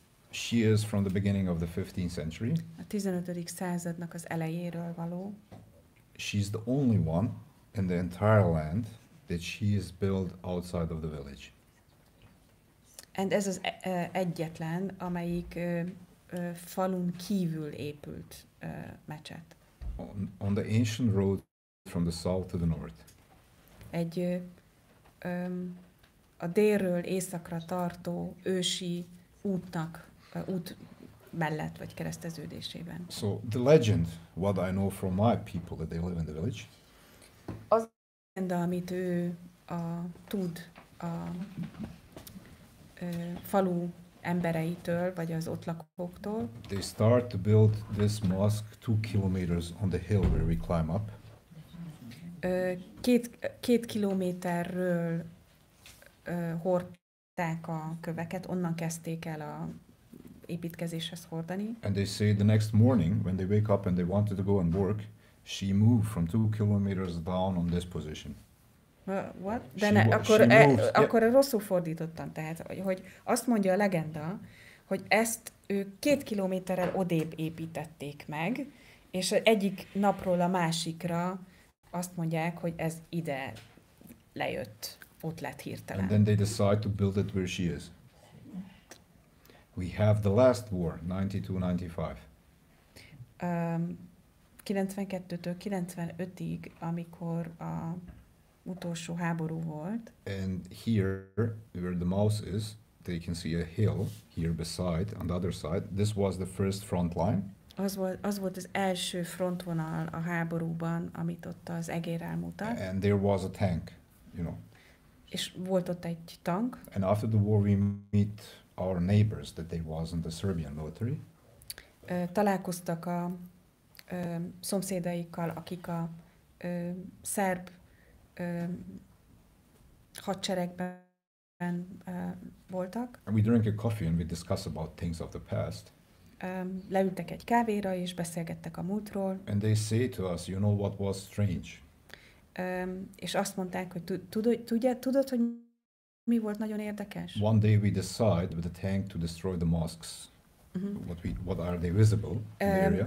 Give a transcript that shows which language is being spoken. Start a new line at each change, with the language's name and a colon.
English: She is from the beginning of the 15th century.
Hungarian: A 15. századnak az elejéről való.
English: She's the only one in the entire land that she is built outside of the village.
Hungarian: And ez az egyetlen, amelyik falun kívül épült mecset.
English: On the ancient road from the south to the north.
Hungarian: Egy a délről északra tartó ősi útnak, út mellett vagy kereszteződésében.
English: So the legend, what I know from my people that they live in the village.
Hungarian: Az legenda, amit ő tud a falu embereitől, vagy az ott lakóktól.
English: They start to build this mosque 2 kilometers on the hill where we climb up.
Hungarian: Két kilométerről hordták a köveket, onnan kezdték el a építkezéshez hordani.
English: And they say the next morning when they wake up and they wanted to go and work, she moved from 2 kilometers down on this position. What?
Hungarian: De akkor rosszul fordítottam, tehát, hogy azt mondja a legenda, hogy ezt ők 2 kilométerrel odébb építették meg, és egyik napról a másikra azt mondják, hogy ez ide lejött, ott lett hirtelen.
English: And then they decide to build it where she is. We have the last war, 92-95.
Hungarian: 92-től 95-ig, amikor a utolsó háború volt.
English: And here, where the mouse is, they can see a hill here beside, on the other side. This was the first front line.
Hungarian: Az volt az első frontvonal a háborúban, amit ott az egér elmutat.
English: And there was a tank, you know.
Hungarian: És volt ott egy tank.
English: And after the war we meet our neighbors that they was in the Serbian military.
Hungarian: Találkoztak a szomszédaikkal, akik a szerb hadseregben voltak.
English: And we drink a coffee and we discuss about things of the past.
Hungarian: Leültek egy kávéra és beszélgettek a múltról.
English: And they say to us, you know what was strange?
Hungarian: És azt mondták, hogy tudod, hogy mi volt nagyon érdekes?
English: One day we decide with the tank to destroy the mosques. What are they visible in the area?